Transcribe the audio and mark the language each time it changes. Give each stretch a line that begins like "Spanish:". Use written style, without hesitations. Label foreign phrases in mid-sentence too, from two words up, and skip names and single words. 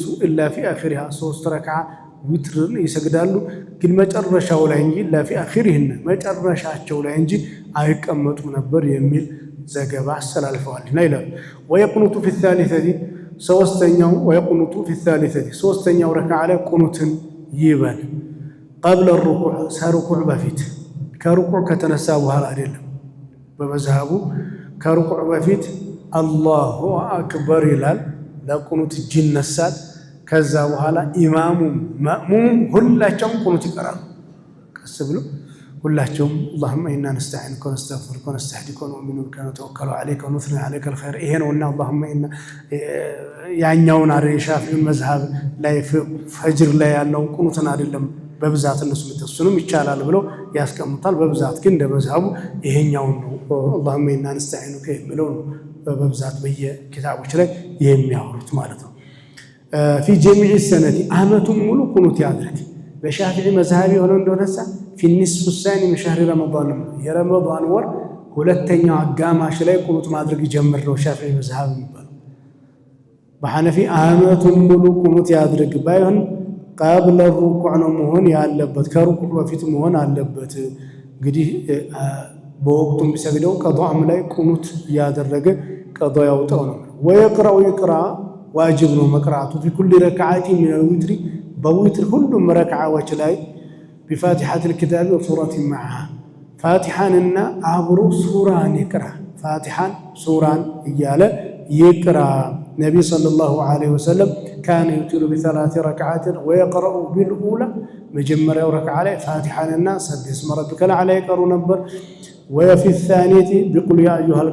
Arabic: إلا في آخرها
Amharic: 3 ረክዓ ዊትርን ይሰግዳሉ፣ ግን መጨረሻው ላይ እንጂ
Arabic: لا في آخرهن
Amharic: መጨረሻቸው ላይ እንጂ አይቀመጡ ነበር የሚል ዘገባ አስተላልፈዋልና ይላል።
Arabic: ويقنت في الثالثة
Amharic: 3ኛው
Arabic: ويقنت في الثالثة
Amharic: 3ኛው ረክዓ ላይ ቁኑትን ይበል
Arabic: قبل الركوع
Amharic: ከሩኩዕ በፊት ከሩኩዕ ከተነሳ በኋላ አይደለም። በመዝሃቡ ከሩኩዕ በፊት
Arabic: الله أكبر
Amharic: ይላል፣ ለቁኑት እጅ ይነሳል። ከዛ በኋላ ኢማሙም ማእሙም ሁላቸውም ቁኑት ይቀራሉ። ቀስ ብሎ ሁላቸውም
Arabic: اللهم إنا نستعينك ونستغفرك ونستهديك ونؤمن بك ونتوكل عليك ونثني عليك الخير
Amharic: ይሄ ነውና
Arabic: اللهم إنا
Amharic: ያኛውን ሻፊዒ መዝሃብ ላይ ፈጅር ላይ ያለው ቁኑትን አይደለም በብዛት እነሱ ምትሱንም ይቻላል ብለው ያስቀምጣል። በብዛት ግን እንደ መዝሃቡ ይሄኛው ነው
Arabic: اللهم إنا نستعينك
Amharic: የሚለው በብዛት በየኪታቦች ላይ የሚያወሩት ማለት ነው።
Arabic: في جميع السنة
Amharic: ዓመቱን ሙሉ ቁኑት ያድርግ። በሻፊዒ መዝሃብ የሆነው እንደሆነሳ
Arabic: في النصف الثاني من شهر رمضان
Amharic: የረመዳን ወር ሁለተኛው አጋማሽ ላይ ቁኑት ማድረግ ይጀምር ነው ሻፊዒ መዝሃብ የሚባለው። በሐነፊ ዓመቱን ሙሉ ቁኑት ያድርግ ባይሆን
Arabic: قبل الركوع
Amharic: ነው መሆን ያለበት፣ ከሩኩዕ በፊት መሆን አለበት። እንግዲህ በወቅቱም ቢሰግደው ቀዷም ላይ ቁኑት ያደረገ ቀዷ ያውጣው ነው። ወይቅራው ይቅራ ዋጅብ ነው መቅራቱ
Arabic: في كل ركعة من الوتر
Amharic: በዊትር ሁሉም ረክዓዎች ላይ
Arabic: بفاتحة الكتاب وسورة معها
Amharic: ፋቲሐንና አብሮ ሱራን ይቅራ። ፋቲሐን ሱራን እያለ ይቅራ።
Arabic: النبي صلى الله عليه وسلم كان يوتر بثلاث ركعات ويقرأ بالأولى
Amharic: መጀመሪያው ረክዓ ላይ ፋቲሐንና
Arabic: سبح اسم ربك الأعلى
Amharic: ይቀሩ ነበር።
Arabic: وفي الثانية بقل يا أيها